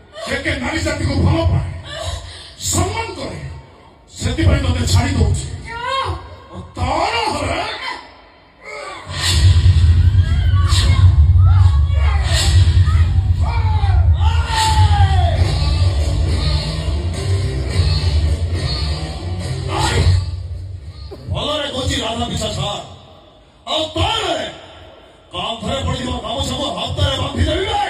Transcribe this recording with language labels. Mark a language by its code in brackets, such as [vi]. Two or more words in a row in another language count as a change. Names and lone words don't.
[or] କେ ନାରୀ ଜାତି କୁ ଭଲ ପାଏ ସମ୍ମାନ କରେ ସେଥିପାଇଁ ତତେ ଛାଡ଼ି ଦଉଛି ତାର ହରେ ଭଲରେ କହୁଛି ରାଧା ପିଛା ଛାଡ଼ ଆଉ ତାରେ କାନ୍ଥରେ ପଡ଼ିଥିବା ଗାମୁଛାକୁ ହାତରେ ବାନ୍ଧି ଦେବି ନାହିଁ